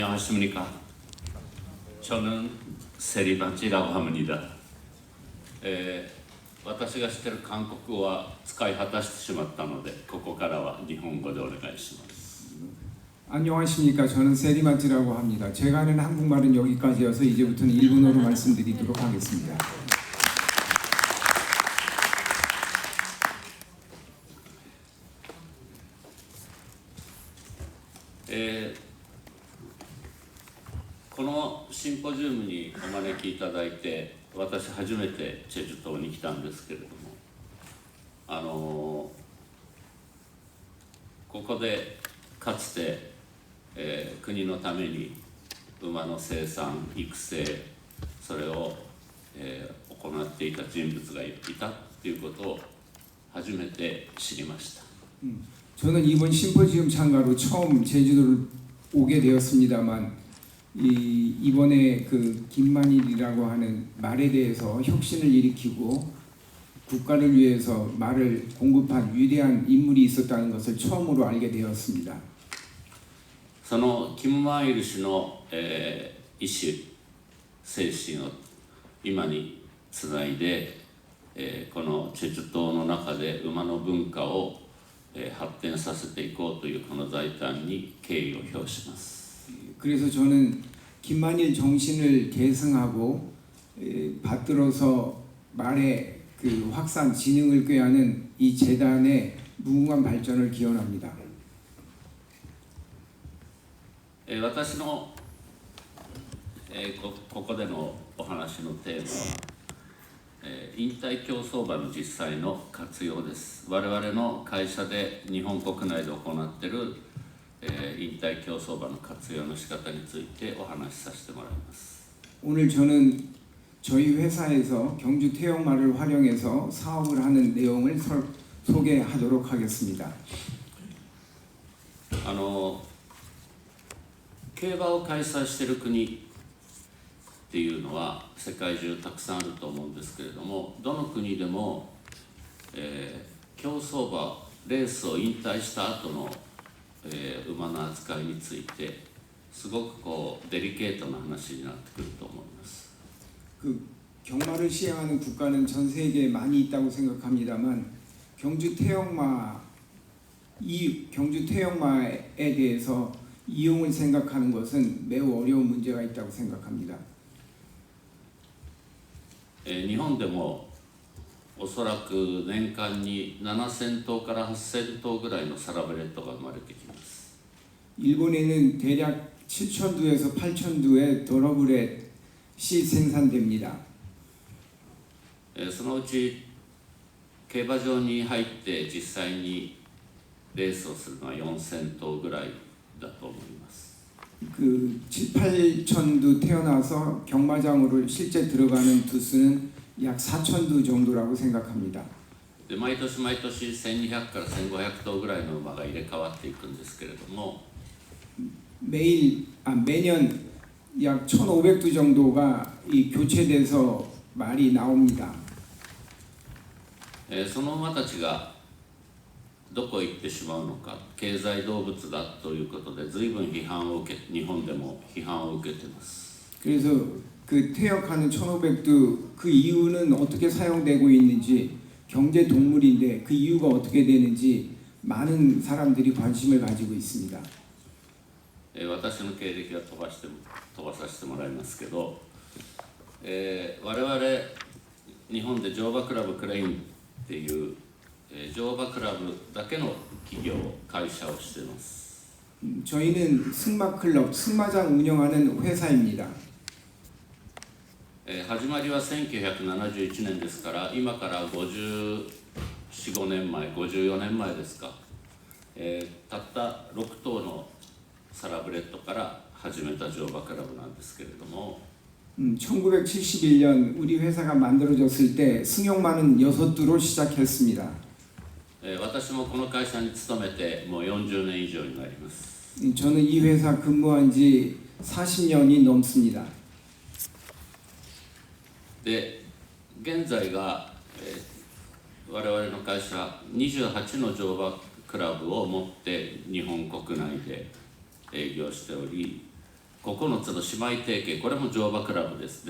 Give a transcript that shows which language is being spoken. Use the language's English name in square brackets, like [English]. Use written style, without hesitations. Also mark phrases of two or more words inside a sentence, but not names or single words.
[Korean] 안녕하십니까. 저는 세리반지라고 합니다. [Japanese] 私が知っている韓国語は使い果たしてしまったので、ここからは日本語でお願いします。 [Korean] 안녕하십니까. 저는 세리마치라고 합니다. 제가 아는 한국말은 여기까지여서 이제부터는 일본어로 말씀드리도록 하겠습니다. 에, [Japanese] このシンポジウムにお招きいただいて、私初めてチェジュ島に来たんですけれども、ここでかつて、国のために馬の生産育成それを、行っていた人物がいたということを初めて知りました。 [Korean] 저는 이번 심포지움 참가로 처음 제주도를 오게 되었습니다만 이번에 그 김만일이라고 하는 말에 대해서 혁신을 일으키고 국가를 위해서 말을 공급한 위대한 인물이 있었다는 것을 처음으로 알게 되었습니다. [Japanese] そのキム・マイル氏の、意志精神を今につないで、このチェジュ島の中で馬の文化を、発展させていこうというこの財団に敬意を表します。 [Korean] 그래서 저는 김만일 정신을 계승하고 받들어서 말의 그 확산 진흥을 꾀하는 이 재단의 무궁한 발전을 기원합니다. [Japanese] 私の、ここでのお話のテーマは、引退競走馬の実際の活用です。我々の会社で日本国内で行っている、引退競走馬の活用の仕方についてお話しさせてもらいます。 [Korean] 오늘 저는 저희 회사에서 경주 태영마를 활용해서 사업을 하는 내용을 소개하도록 하겠습니다. [Japanese] 競馬を開催している国っていうのは世界中たくさんあると思うんですけれども、どの国でも、競走馬レースを引退した後の、馬の扱いについてすごくこうデリケートな話になってくると思います。 [Korean] 그 경마를 시행하는 국가는 전 세계에 많이 있다고 생각합니다만 경주 태영마에 대해서 이용을 생각하는 것은 매우 어려운 문제가 있다고 생각합니다. [Japanese] 日本でもおそらく年間に7000頭から8000頭ぐらいのサラブレッドが生まれてきます。 [Korean] 일본에는 대략 7,000두에서 8,000두의 더러브렛이 생산됩니다. [Japanese] そのうち競馬場に入って実際にレースをするのは4000頭ぐらいだと思います。 [Korean] 그 7, 8,000두 태어나서 경마장으로 실제 들어가는 두수는 약 4,000두 정도라고 생각합니다. [Japanese] で毎年毎年1200から1500頭ぐらいの馬が入れ替わっていくんですけれども、 [Korean] 매년 약 1,500두 정도가 이 교체돼서 말이 나옵니다. [Japanese] その馬たちがどこへ行ってしまうのか、経済動物だということで随分批判を受け、日本でも批判を受けています。 [Korean] 그래서 그 퇴역하는 1,500두 그 이유는 어떻게 사용되고 있는지 경제 동물인데 그 이유가 어떻게 되는지 많은 사람들이 관심을 가지고 있습니다. [Japanese] 私の経歴は飛ばさせてもらいますけど、我々日本で乗馬クラブクレインっていう乗馬クラブだけの企業会社をしています。 [Korean] 저희는 승마클럽, 승마장 운영하는 회사입니다. [Japanese] 始まりは1971年ですから、今から54、5年前、54年前ですか、たった6頭のサラブレッドから始めた乗馬クラブなんですけれども、 [Korean] 1971년 우리 회사가 만들어졌을 때 승용마는 6두로 시작했습니다. [Japanese] 私もこの会社に勤めてもう40年以上になります。 [Korean] 저는 이 회사 근무한 지 40년이 넘습니다. [Japanese] で、現在が、我々の会社28の乗馬クラブを持って日本国内で営業しており、 9つの姉妹提携、これも乗馬クラブです。